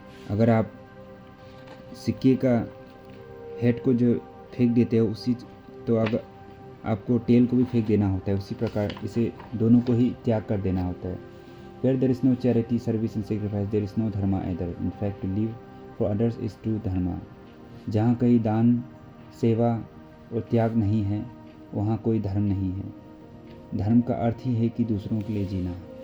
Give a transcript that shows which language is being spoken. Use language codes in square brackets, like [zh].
[hi] अगर आप सिक्के का हेड को जो फेंक देते हो तो अब आपको टेल को भी फेंक देना होता है. उसी प्रकार इसे दोनों को ही त्याग कर देना होता है. [en] Where there is no charity, service and sacrifice, there is no dharma either. In fact, to live for others is true dharma. [hi] जहाँ कहीं दान, सेवा और त्याग नहीं है, वहाँ कोई धर्म नहीं है. धर्म का अर्थ ही है कि दूसरों के लिए जीना.